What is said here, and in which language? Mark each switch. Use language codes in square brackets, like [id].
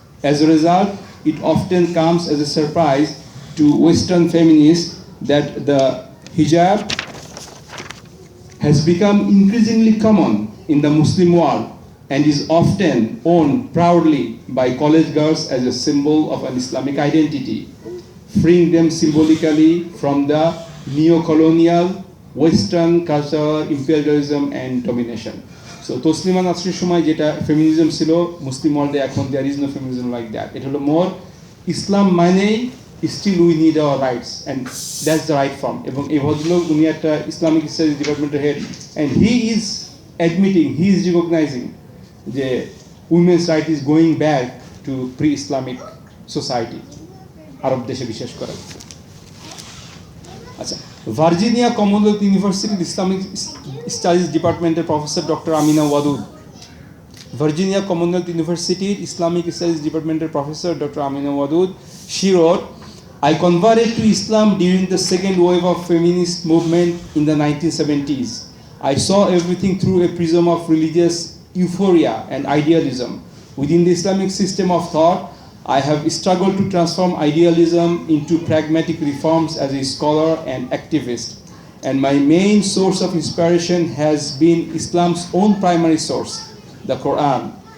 [en] As a result, it often comes as a surprise to Western feminists that the hijab has become increasingly common in the Muslim world and is often worn proudly by college girls as a symbol of an Islamic identity, freeing them symbolically from the neo-colonial Western cultural imperialism and domination. [bn] So Taslima নাসরিনের সময় যেটা feminism ছিল মুসলিম ওয়ার্ল্ডে, এখন [en] There is no feminism like that. [bn] এটা হলো [en] More Islam মানেই still we need our rights and that's the right form. [bn] এবং এই ভদ্রলোক উনি একটা ইসলামিক স্টাডিজ ডিপার্টমেন্টের head, [en] and he is admitting, he is recognizing যে women's right is going back to pre Islamic society, [bn] আরব দেশে বিশেষ করে। আচ্ছা, ভার্জিনিয়া কমনওয়েলথ ইউনিভার্সিটির ইসলামিক স্টাডিজ ডিপার্টমেন্টের professor doctor Amina Wadud, Virginia Commonwealth ইউনিভার্সিটির ইসলামিক স্টাডিজ ডিপার্টমেন্টের professor doctor Amina Wadud, [en] she wrote, I converted to Islam during the second wave of feminist movement in the 1970s. I saw everything through a prism of religious euphoria and idealism. Within the Islamic system of thought, I have struggled to transform idealism into pragmatic reforms as a scholar and activist. And my main source of inspiration has been Islam's own primary source, the Quran.